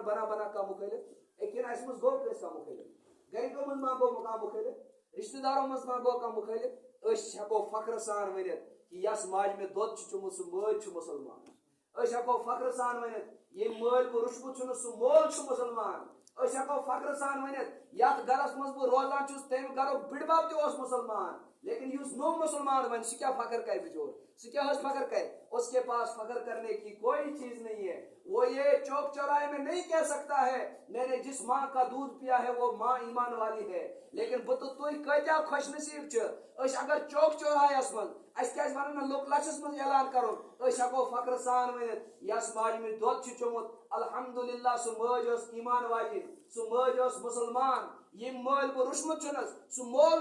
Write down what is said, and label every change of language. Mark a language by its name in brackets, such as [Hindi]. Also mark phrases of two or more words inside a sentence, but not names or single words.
[Kashmiri] بنا کانٛہہ مُخٲلِف کِنہٕ اَسہِ منٛز گوٚو کٲنٛسہِ کانٛہہ مُخٲلِف گرِکیو منٛز ما گوٚو کانٛہہ مُخٲلِف رشتہٕ دارو منٛز ما گوٚو کانٛہہ مُخٲلِف أسۍ ہٮ۪کو فخرٕ سان ؤنِتھ کہِ یس ماجہِ مےٚ دۄد چھُ چوٚمُت سُہ مٲلۍ چھُ مُسلمان أسۍ ہٮ۪کو فخرٕ سان ؤنِتھ ییٚمۍ مٲلۍ بہٕ رُشمُت چھُنہٕ سُہ مول چھُ مُسلمان أسۍ ہٮ۪کو فخرٕ سان ؤنِتھ یتھ گرس منٛز بہٕ روزان چھُس تمہِ گرُک بِڈبب تہِ اوس مُسلمان لیکن یُس نوٚو مُسلمان بنہِ سُہ کیٛاہ فخر کرِ بِچور سُہ کیٛاہ حظ فخر کرِ [Urdu] اس کے پاس فخر کرنے کی کوئی چیز نہیں ہے وہ یہ چوک چوراہے میں نہیں کہہ سکتا ہے میں نے جس ماں کا دودھ پیا ہے وہ ماں ایمان والی ہے [Kashmiri] لیکن بہٕ تہٕ تُہۍ کۭتیاہ خۄش نصیٖب چھِ أسۍ اگر چوک چوراہس منٛز اَسہِ کیٛازِ وَنن نہٕ لُکھ لَچھس منٛز اعلان کَرُن أسۍ ہٮ۪کو فخرٕ سان ؤنِتھ یس ماجہِ مےٚ دۄد چھُ چوٚمُت الحمدُاللہ سُہ مٲج ٲس ایمان واجِنۍ سُہ مٲج ٲس مُسلمان ییٚمۍ مٲلۍ بہٕ رُشمُت چھُنس سُہ مول